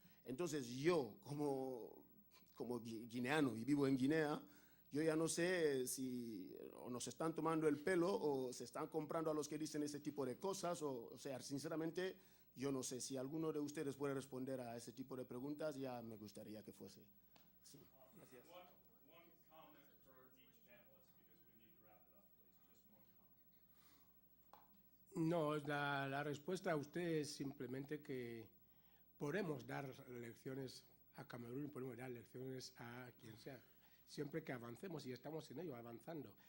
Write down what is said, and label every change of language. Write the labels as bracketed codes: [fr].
[es] Entonces yo, como guineano y vivo en Guinea, yo ya no sé si o nos están tomando el pelo o se están comprando a los que dicen ese tipo de cosas. O sea, sinceramente, yo no sé si alguno de ustedes puede responder a ese tipo de preguntas, ya me gustaría que fuese. Sí. Gracias. [en] One comment for each panelist, because we need to wrap it up, please. [es] No, la respuesta a usted es simplemente que podemos dar lecciones a Camerún y podemos dar lecciones a quien sea, siempre que avancemos, y estamos en ello, avanzando.